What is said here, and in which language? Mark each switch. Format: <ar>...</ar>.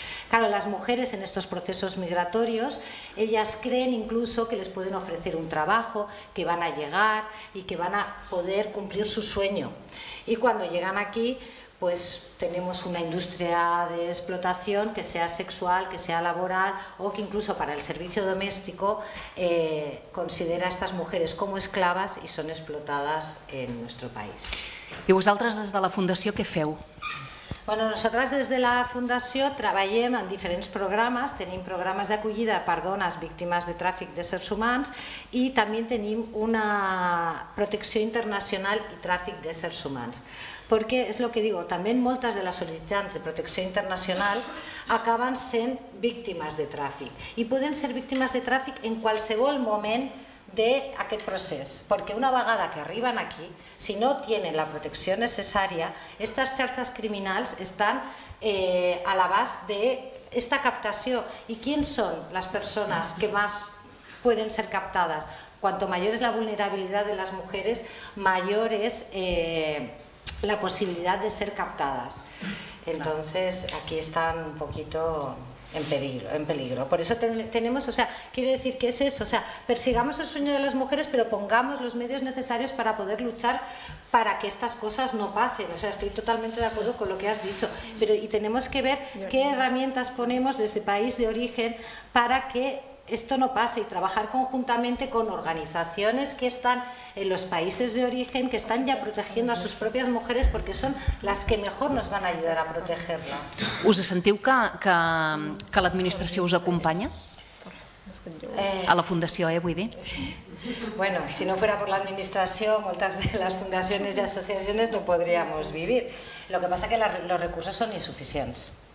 <es>Claro, las mujeres en estos procesos migratorios, ellas creen incluso que les pueden ofrecer un trabajo, que van a llegar y que van a poder cumplir su sueño. Y cuando llegan aquí, pues tenemos una industria de explotación, que sea sexual, que sea laboral, o que incluso para el servicio doméstico considera a estas mujeres como esclavas y son explotadas en nuestro país.</es> <ca>I vosaltres des de la Fundació què feu? Bueno, nosaltres des de la Fundació treballem en diferents programes, tenim programes d'acollida per dones víctimes de tràfic d'éssers humans i també tenim una protecció internacional i tràfic d'éssers humans. Perquè, és el que digo, també moltes de les sol·licitants de protecció internacional acaben sent víctimes de tràfic i poden ser víctimes de tràfic en qualsevol moment d'aquest procés, perquè una vegada que arriben aquí, si no tenen la protecció necessària, aquestes xarxes criminals estan a l'abast d'esta captació. I quins són les persones que més poden ser captadas?</ca> <es>Cuanto mayor es la vulnerabilidad de las mujeres, mayor es la posibilidad de ser captadas. Entonces, aquí están un poquito en peligro. Por eso tenemos, o sea, quiero decir que es eso, o sea, persigamos el sueño de las mujeres, pero pongamos los medios necesarios para poder luchar para que estas cosas no pasen. O sea, estoy totalmente de acuerdo con lo que has dicho, pero y tenemos que ver qué herramientas ponemos desde país de origen para que esto no pase y trabajar conjuntamente con organizaciones que están en los países de origen, que están ya protegiendo a sus propias mujeres porque son las que mejor nos van a ayudar a protegerlas.</es> <ca>Us sentiu que l'administració us acompanya? A la Fundació, vull dir?</ca> <es>Bueno, si no fuera por la administración, muchas de las fundaciones y asociaciones no podríamos vivir. Lo que pasa es que los recursos son insuficientes.</es>